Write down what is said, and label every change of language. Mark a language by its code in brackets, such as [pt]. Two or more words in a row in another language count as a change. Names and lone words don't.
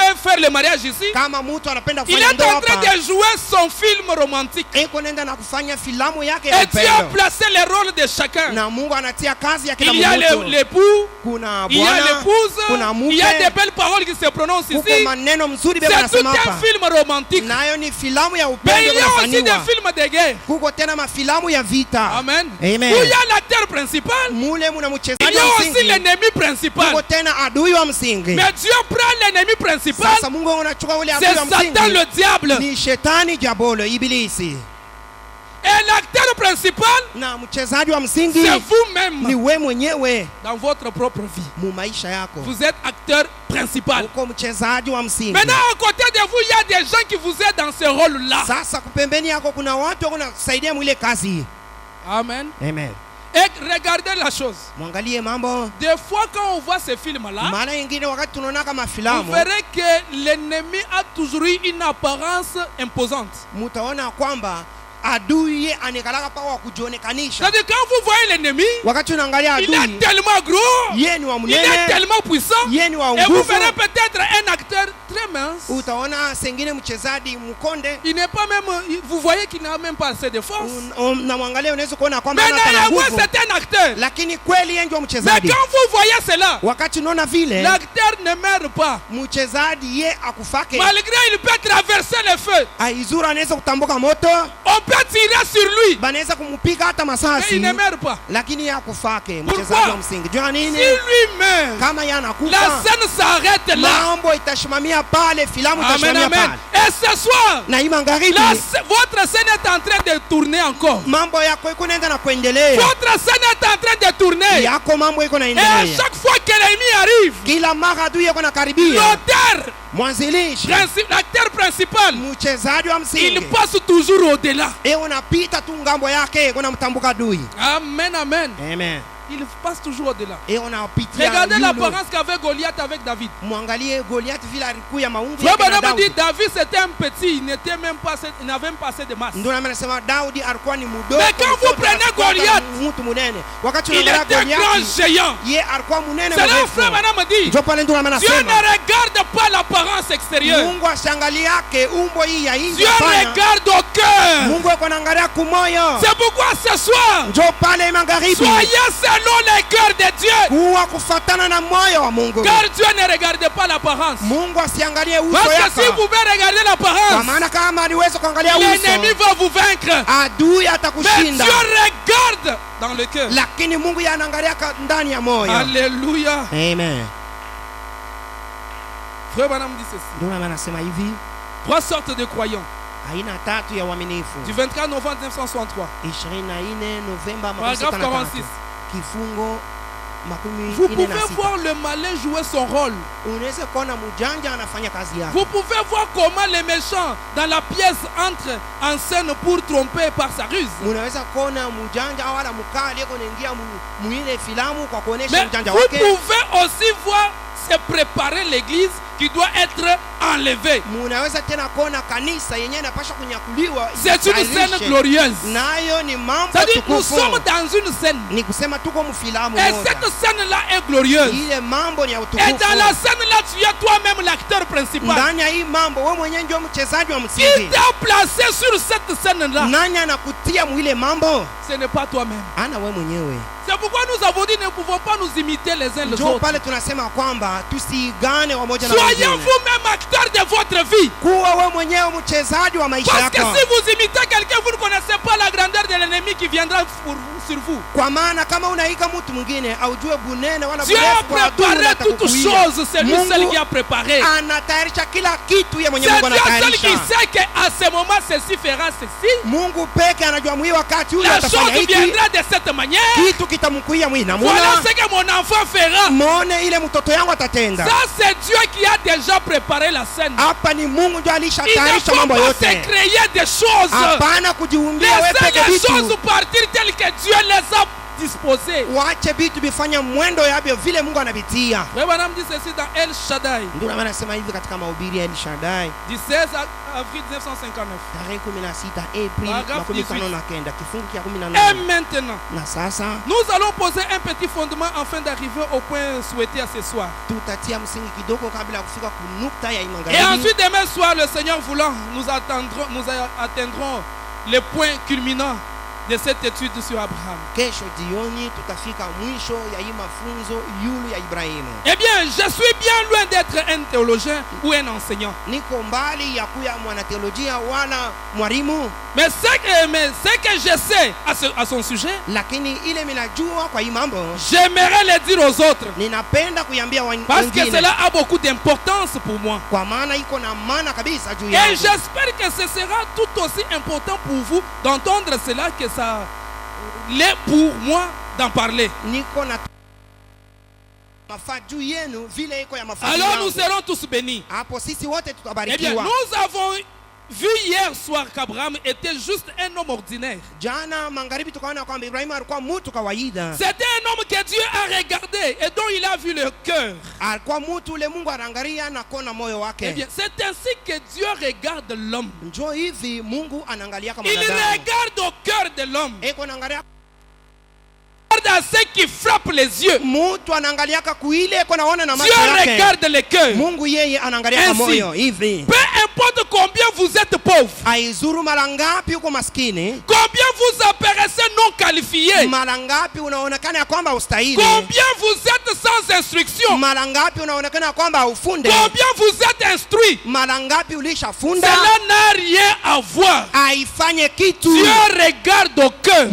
[fr] fait faire le mariage ici, [sw] Kama mtu anapenda [fr] il [sw] kufanya [fr] est [sw] ndoa [fr] en train [sw] hapa, [fr] de jouer son film romantique. [sw] eko nenda na kufanya filamu yake ya [fr] Et Dieu a [sw] upendo. [fr] placé les rôles de chacun. [sw] Na Mungu anatia kazi ya kila [fr] Il y a [sw] mtu. [fr] l'époux, [sw] Kuna [fr] il y a [sw] bwana, [fr] l'épouse, [sw] kuna [fr] il y a des [sw] mke, [fr] belles paroles qui se prononcent [sw] kuko [fr] ici. [sw] maneno mzuri bebe [fr] C'est tout [sw] anasema [fr] un [sw] hapa. [fr] film romantique. [sw] Nayo ni filamu ya [fr] Mais [sw] upendo [fr] il y a aussi des [sw] unafanywa. [fr] films de guerre. [sw] Kuko tena mafilamu ya vita. [fr] Amen. [sw] Amen. [fr] Où il y a l'acteur principal, [sw] Mule muna [fr] il [sw] mchezaji [fr] y a [sw] wa [fr] aussi [sw] msingi. [fr] l'ennemi principal. [sw] Kuko tena adui wa msingi. [fr] Mais Dieu prend l'ennemi principal, [sw] Sasa Mungu unachukua ule [fr] c'est [sw] adui wa [fr] Satan [sw] msingi. [fr] le diable. [sw] Ni shetani diabolo ibilisi. [fr] Et l'acteur principal, [sw] Na mchezaji wa msingi [fr] c'est [sw] ni [fr] vous-même [sw] we mwenyewe [fr] dans votre propre vie. [sw] mu maisha yako. [fr] Vous êtes acteur principal. [sw] Uko mchezaji wa msingi. [fr] Maintenant, à côté de vous, il y a des gens qui vous aident dans ce rôle-là. [sw] Sasa kupembeni yako kuna watu wanakusaidia mwile kazi. [fr] Amen. [sw] Amen. [fr] Et regardez la chose. [sw] Mwangalie mambo. [fr] Des fois, quand on voit ces films-là, [sw] Maana nyingine wakati tunaona kama [fr] vous [sw] filamu, [fr] verrez que l'ennemi a toujours eu une apparence imposante. [sw] mutaona kwamba adui ye anekalaka pa wa kujionekanisha. [fr] C'est-à-dire, quand vous voyez l'ennemi, [sw] Wakati unaangalia [fr] il est [sw] adui, [fr] tellement gros, [sw] ye ni wa [fr] il est [sw] mnene, [fr] tellement puissant, [sw] ye ni wa [fr] et vous [sw] nguvu. [fr] verrez peut-être un acteur très mince. [sw] Utaona sengine mchezaji mkonde, [fr] Il n'est pas même, vous voyez qu'il n'a même pas assez de force. [sw] namwangalia unaweza kuona kwamba hana [fr] Maintenant, [sw] hata [fr] moi, [sw] nguvu. [fr] c'est un acteur. [sw] Lakini kweli yeye ndio [fr] Mais [sw] mchezaji. [fr] quand vous voyez cela, [sw] Wakati unaona vile [fr] l'acteur ne meurt pas. [sw] mchezaji ye akufake, [fr] Malgré il peut traverser le feu, [sw] aizura anaweza kutambuka moto, [fr] on peut tirer sur lui, [sw] banaweza kumpiga hata [fr] mais [sw] masasi, [fr] il ne meurt pas. [sw] lakini ye akufake. [fr] Pourquoi? [sw] Mchezaji wa msingi jua [fr] Si [sw] nini? [fr] lui meurt, [sw] Kama ye [fr] la [sw] anakufa, [fr] scène s'arrête là. [sw] mambo itashimamia pale, filamu [fr] Amen, [sw] itashimamia [fr] amen. [sw] pale. [fr] Et ce soir, [sw] Na hii magharibi [fr] votre scène est en train de tourner encore. [sw] mambo yako iko naenda na kuendelea, [fr] Votre scène est en train de tourner. [sw] yako mambo iko [fr] Et à [sw] naendelea. [fr] chaque fois que l'ennemi arrive, [sw] Kila mara adui yako nakaribia, [fr] l'auteur, [sw] mwanzilishi [fr] l'acteur principal, [sw] mchezaji wa [fr] il [sw] msingi [fr] passe toujours au-delà. [sw] unapita tu ngambo yake, kuna mtambuka adui. [fr] Amen, amen. [sw] Amen. [fr] il passe toujours au-delà. Et on a pitia Regardez [sw] yulu. [fr] l'apparence qu'avait Goliath avec David. [sw] Mwangalie Goliath vile alikuwa ya maumbo [fr] Frère [sw] yake na [fr] Branham dit [sw] Daudi. [fr] David c'était un petit, il n'était même pas, il n'avait même pas assez de masse. [sw] Ndio maana nasema Daudi alikuwa ni mdogo. [fr] Mais quand vous prenez Goliath, [sw] mtu munene. Wakati [fr] il [sw] unaangalia [fr] était un grand [sw] Goliath, [fr] géant. [sw] yeye alikuwa munene [fr] C'est là [sw] mrefu. [fr] Frère Branham dit [sw] Ndio pale ndio maana [fr] Dieu ne [sw] nasema [fr] regarde pas l'apparence extérieure. [sw] Mungu ashangalia yake umbo hii ya nje. [fr] Dieu [sw] Hapana. [fr] regarde au cœur. [sw] Mungu yuko anaangalia kumoyo. [fr] C'est pourquoi ce soir, [sw] Ndio pale magharibi. [fr] soyez selon les cœurs de Dieu. [sw] Kuwa kufatana na moyo wa Mungu. [fr] Car Dieu ne regarde pas l'apparence. [sw] Mungu asiangalie uso [fr] Parce que si [sw] yako. [fr] vous pouvez regarder [sw] Kwa [fr] l'apparence, [sw] maana kama aliweza kuangalia [fr] l'ennemi [sw] uso, [fr] va vous vaincre. [sw] adui [fr] Mais [sw] atakushinda. [fr] Dieu regarde dans le cœur. [sw] Lakini Mungu yeye anaangalia ndani ya moyo. [fr] Alléluia. [sw] Amen. [fr] Frère Branham dit ceci. [sw] Ndio maana anasema hivi, [fr] 3 sortes de croyants. [sw] aina tatu ya uaminifu. [fr] Du 24 novembre 1963. [sw] 24 Novemba [fr] Paragraphe 46. [sw] kifungo makumi [fr] Vous [sw] ine [fr] pouvez [sw] na sita. [fr] voir le malin jouer son rôle. [sw] Unaweza kuona mjanja anafanya kazi yake. [fr] Vous pouvez voir comment les méchants dans la pièce entrent en scène pour tromper par sa ruse. [sw] Unaweza kuona mjanja wala mkali yuko anaingia muile filamu kwa kuonesha [fr] Mais [sw] mjanja [fr] vous [sw] wake. [fr] pouvez aussi voir se préparer l'église qui doit être enlevée. [sw] Munaweza tena kuona kanisa yenyewe inapaswa kunyakuliwa. [fr] C'est une scène glorieuse. [sw] Nayo ni mambo [fr] C'est-à-dire nous [sw] tukufu. [fr] sommes dans une scène. [sw] Ni kusema tuko mfilamu [fr] Et [sw] moja. [fr] cette scène-là est glorieuse. [sw] Ile mambo ni ya [fr] Et [sw] utukufu. [fr] dans la scène-là, tu es toi-même l'acteur principal. [sw] Ndani ya hii mambo wewe mwenyewe ndio mchezaji wa [fr] Qui [sw] msingi. [fr] t'a placé sur cette scène-là? [sw] Nani anakutia mwile mambo? [fr] Ce n'est pas toi-même. [sw] Ana wewe mwenyewe. [fr] C'est pourquoi nous avons dit ne pouvons pas nous imiter les uns les [sw] Ndio [fr] autres. [sw] pale tunasema kwamba tusiigane wamoja na [fr] Soyez [sw] wengine. [fr] vous-même acteur de votre vie. [sw] Kuwa wewe mwenyewe mchezaji wa maisha [fr] Parce que [sw] yako. [fr] si vous imitez quelqu'un, vous ne connaissez pas la grandeur de l'ennemi qui viendra sur vous. [sw] Kwa maana kama unaiga mtu mwingine aujue bunene wala [fr] Dieu [sw] burefu [fr] a [sw] kwa adui [fr] préparé toutes [sw] atakukuia. [fr] choses. C'est lui seul [sw] Mungu [fr] qui a préparé. [sw] anatayarisha kila kitu ya mwenye [fr] C'est [sw] Mungu [fr] Dieu seul [sw] anatayarisha. [fr] qui sait qu'à ce moment, ceci fera ceci. [sw] Mungu peke anajua mwii wakati ule [fr] La [sw] atafanya [fr] chose [sw] hiki. [fr] viendra de cette manière. [sw] Kitu kitamkuia mwii namuna. [fr] Voilà ce que mon enfant fera. [sw] Muone ile mtoto yangu atatenda. [fr] Ça, c'est Dieu qui a déjà préparé la scène. [sw] Hapa ni Mungu ndio [fr] Il ne [sw] alishatayarisha [fr] faut [sw] mambo [fr] pas se [sw] yote. [fr] créer des choses. [sw] Hapana kujiumbia wewe [fr] Laissez [sw] peke [fr] les choses [sw] vitu. [fr] partir telles que Dieu les a disposées. [sw] Wache vitu bifanya mwendo yabyo vile Mungu anavitia. [fr] Frère Branham dit ceci dans El Shaddai, [sw] Ndio maana nasema hivi katika mahubiri ya El Shaddai [fr] du 16 avril 1959. [sw] tarehe 16 April [fr] Paragraphe [sw] 19 kifungu cha [fr] Et [sw] 18. [fr] maintenant, [sw] Na sasa [fr] nous allons poser un petit fondement afin d'arriver au point souhaité à ce soir. [sw] tutatia msingi kidogo kabla ya kufika kunukta ya [fr] Et [sw] imagharibi. [fr] ensuite, demain soir, le Seigneur voulant, nous atteindrons le point culminant de cette étude sur Abraham. [sw] Kesho jioni tutafika mwisho ya hii mafunzo yulu ya Ibrahimu. [fr] Eh bien, je suis bien loin d'être un théologien ou un enseignant. [sw] Niko mbali ya kuya mwanateolojia wala mwalimu, [fr] Mais ce que je sais à son sujet, [sw] lakini ile minajua kwa hii mambo [fr] j'aimerais le dire aux autres. [sw] ninapenda kuiambia [fr] Parce que [sw] wengine [fr] cela a beaucoup d'importance pour moi. [sw] kwa maana iko na maana kabisa juu [fr] Et [sw] yangu. [fr] j'espère que ce sera tout aussi important pour vous d'entendre cela que ça l'est pour moi d'en parler. [sw] Niko na mafaa juu yenu vile iko ya mafaa [fr] Alors [sw] yangu. [fr] nous serons tous bénis. [sw] Hapo sisi wote [fr] Eh bien, [sw] tutabarikiwa. [fr] nous avons vu hier soir qu'Abraham était juste un homme ordinaire. [sw] Jana magharibi tukaona kwamba Ibrahimu alikuwa mtu kawaida. [fr] C'était un homme que Dieu a regardé et dont il a vu le cœur. [sw] Alikuwa mtu ule Mungu anaangalia na kuona moyo [fr] Eh [sw] wake. [fr] bien, c'est ainsi que Dieu regarde l'homme. [sw] Njoo hivi Mungu anaangalia kama [fr] Il [sw] mwanadamu. [fr] regarde au cœur de l'homme. [sw] Eko anaangalia [fr] Il regarde à ce qui frappe les yeux. [sw] mtu anaangalia kuile eko naona na macho [fr] Dieu [sw] yake. [fr] regarde le cœur. [sw] Mungu yeye anaangalia kama [fr] Ainsi. [sw] moyo hivi. [fr] Peu importe combien vous êtes pauvre, [sw] Aizuru mara ngapi uko maskini? [fr] combien vous apparaissez non qualifié, [sw] Mara ngapi unaonekana ya kwamba ustahili? [fr] combien vous êtes sans instruction, [sw] Mara ngapi unaonekana ya kwamba ufunde? [fr] combien vous êtes instruit, [sw] Mara ngapi ulishafunda? [fr] cela n'a rien à voir. [sw] Aifanye kitu. [fr] Dieu regarde au cœur.